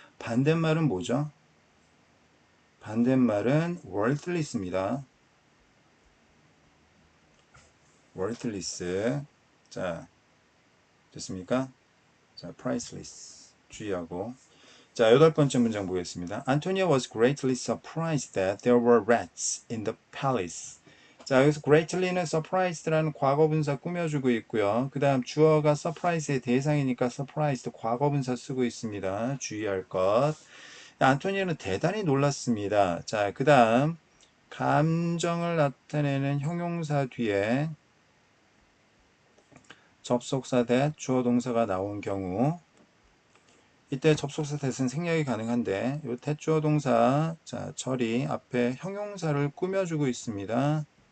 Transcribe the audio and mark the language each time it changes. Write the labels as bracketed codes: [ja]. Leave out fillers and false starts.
[ko] 반대말은 뭐죠? 반대말은 worthless입니다. worthless. 자, 됐습니까? 자, priceless. 주의하고. 자, 8번째 문장 보겠습니다. [en] Antonia was greatly surprised that there were rats in the palace. [ko] 자, 여기서 greatly는 surprised라는 과거분사 꾸며주고 있고요. 그 다음 주어가 surprise의 대상이니까 surprised 과거분사 쓰고 있습니다. 주의할 것. 안토니아는 대단히 놀랐습니다. 자, 그 다음 감정을 나타내는 형용사 뒤에 접속사 that 주어 동사가 나온 경우 이때 접속사 that은 생략이 가능한데 이 that 주어 동사 자 처리 앞에 형용사를 꾸며주고 있습니다.